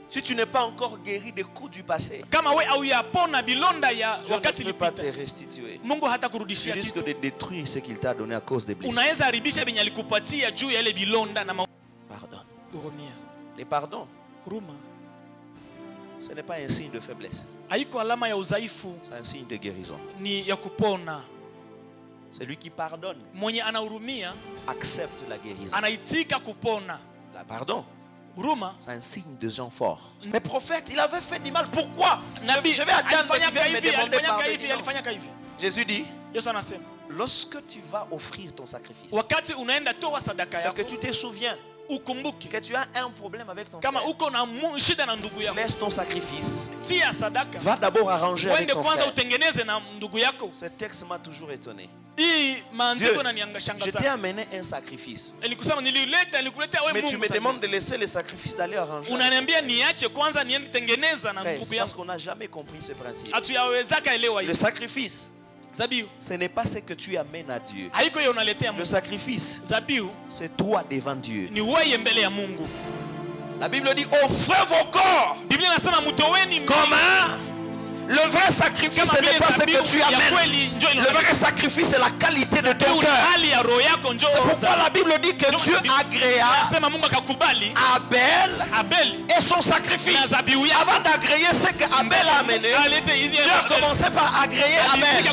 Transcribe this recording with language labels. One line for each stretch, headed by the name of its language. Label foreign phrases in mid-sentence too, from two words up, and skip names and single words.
French: Si tu n'es pas encore guéri des coups du passé,
Swahili: kama we hauyapona bilonda ya
French: Dieu
Swahili: wakati
French: ne peut pas
Swahili: ilipita,
French: te restituer.
Swahili: Mungu hata
French: Tu
Swahili: kurudishia
French: risques
Swahili: kitu.
French: de détruire ce qu'il t'a donné à cause des blessures.
Swahili: Unaweza haribisha benye alikupatia juu ya ile bilonda na
French: Pardonne.
Swahili: hurumia.
French: Les pardons,
Swahili: Huruma
French: ce n'est pas un signe de faiblesse.
Swahili: haiko alama ya udhaifu,
French: C'est un signe de guérison.
Swahili: ni ya kupona.
French: Celui qui pardonne
Swahili: Mwenye anahurumia
French: accepte la guérison.
Swahili: anaitika kupona.
French: La pardon,
Swahili: Huruma,
French: c'est un signe de gens forts. Mais prophète, il avait fait du mal. Pourquoi?
Swahili: nabii
French: Je vais attendre qu'il
Swahili: alifanyaka
French: vienne me
Swahili: hivi,
French: demander
Swahili: alifanyaka
French: pardon.
Swahili: hivi, alifanyaka hivi.
French: Jésus dit,
Swahili: Yesu anasema,
French: lorsque tu vas offrir ton sacrifice,
Swahili: wakati unaenda toa sadaka
French: et
Swahili: yako,
French: que tu te souviens
Swahili: ukumbuke
French: que tu as un problème avec ton
Swahili: kama
French: frère,
Swahili: uko na shida na ndugu yako,
French: laisse ton sacrifice.
Swahili: tia sadaka,
French: Va d'abord arranger avec
Swahili: wende
French: ton
Swahili: kwanza
French: frère.
Swahili: utengeneze na ndugu yako.
French: Ce texte m'a toujours étonné.
Swahili: Hii
French: Dieu,
Swahili: maandiko
French: je t'ai
Swahili: yananiangashangaza.
French: amené un sacrifice.
Swahili: Nilikusema nilikuletea wewe
French: Mais tu
Swahili: Mungu.
French: me
Swahili: sadaka.
French: demandes de laisser le sacrifice d'aller arranger.
Swahili: Unaniambia niache kwanza niende tengeneza na
French: Frère,
Swahili: ndugu
French: c'est parce
Swahili: yangu.
French: qu'on n'a jamais compris ce principe.
Swahili: Hatuyawezaka elewa
French: Le
Swahili: hiyo.
French: sacrifice,
Swahili: Zabiu
French: ce n'est pas ce que tu amènes à Dieu.
Swahili: haiko hiyo unaletea
French: Le
Swahili: Mungu.
French: sacrifice,
Swahili: Zabiu
French: c'est toi devant Dieu.
Swahili: ni wewe mbele ya Mungu.
French: La Bible dit, offrez vos corps.
Swahili: Biblia inasema mtoweni
French: Comment? Le vrai sacrifice, ce n'est pas ce que tu amènes. Le vrai sacrifice, c'est la qualité de ton cœur. C'est pourquoi la Bible dit que Dieu agréa Abel et son sacrifice. Avant d'agréer ce qu'Abel a amené, Dieu a commencé par agréer Abel.